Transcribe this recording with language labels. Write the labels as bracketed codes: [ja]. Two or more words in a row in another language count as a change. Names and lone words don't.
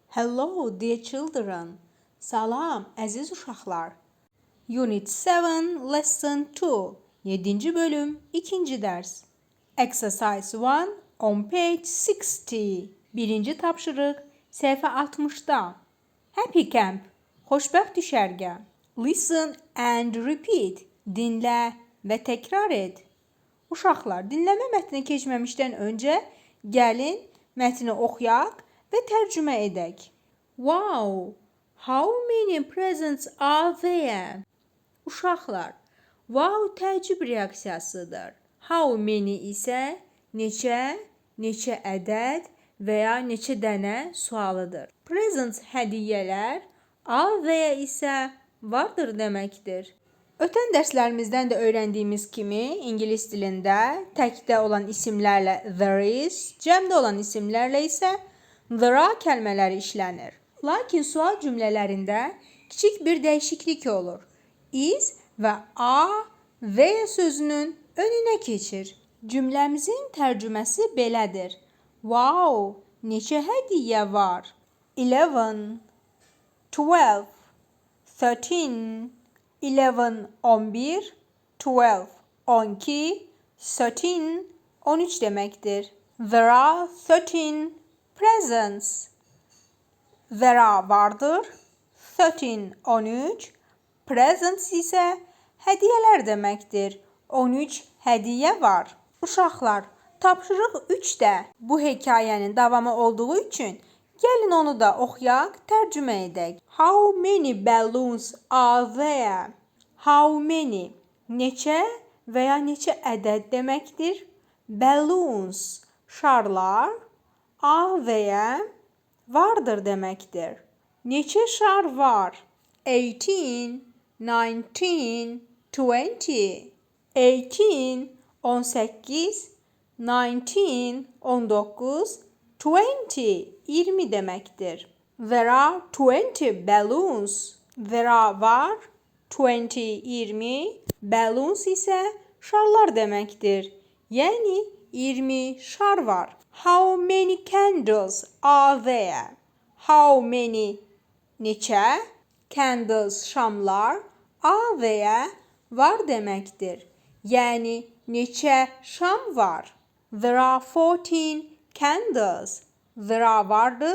[en] Hello, dear children. [az] Salam, əziz uşaqlar. [en] Unit 7, Lesson 2. [az] 7-ci bölüm, 2-ci dərs. [en] Exercise 1 on page 60. [az] Birinci tapşırıq, səhifə 60-da. Happy Camp, xoşbəxt düşərgə. [en] Listen and repeat. [az] Dinlə və təkrar et. Uşaqlar, dinləmə mətninə keçməmişdən öncə gəlin mətni oxuyaq və tərcümə edək. [en] Wow, how many presents are there? [az] Uşaqlar, wow təəccüb reaksiyasıdır. [en] How many [az] isə neçə ədəd və ya neçə dənə sualıdır. Presents hədiyyələr, [en] are there [az] isə vardır deməkdir. Ötən dərslərimizdən də öyrəndiyimiz kimi ingilis dilində təkdə olan isimlərlə [en] there is, [az] cəmdə olan isimlərlə isə [en] there are [az] kəlmələri işlənir. Lakin sual cümlələrində kiçik bir dəyişiklik olur. Is və are, there sözünün önünə keçir. Cümləmizin tərcüməsi belədir. Wow, neçə hədiyyə var? 11, 12, 13, 11, 11, 12, 12, 13, 13 deməkdir. [en] There are 13 presents. There are vardır. 13, 13. [az] Presents isə hədiyyələr deməkdir. 13 hədiyyə var. Uşaqlar, tapşırıq 3-də bu hekayənin davamı olduğu üçün gəlin onu da oxuyaq, tərcümə edək. [en] How many balloons are there? How many? [az] Neçə və ya neçə ədəd deməkdir. Balloons, şarlar. [en] Are there? [az] Vardır deməkdir. Neçə şar var? 18, 19, 20. 18, 18, 19, 19, 20, 20 deməkdir. [en] There are 20 balloons. There are var, 20, 20. [az] Balloons isə şarlar deməkdir. Yəni 20 şar var. [en] How many candles are there? How many? Neçə? Candles, şamlar. Are there? [az] Var deməkdir. Yəni neçə şam var? [en] There are 14 candles. There are vardır.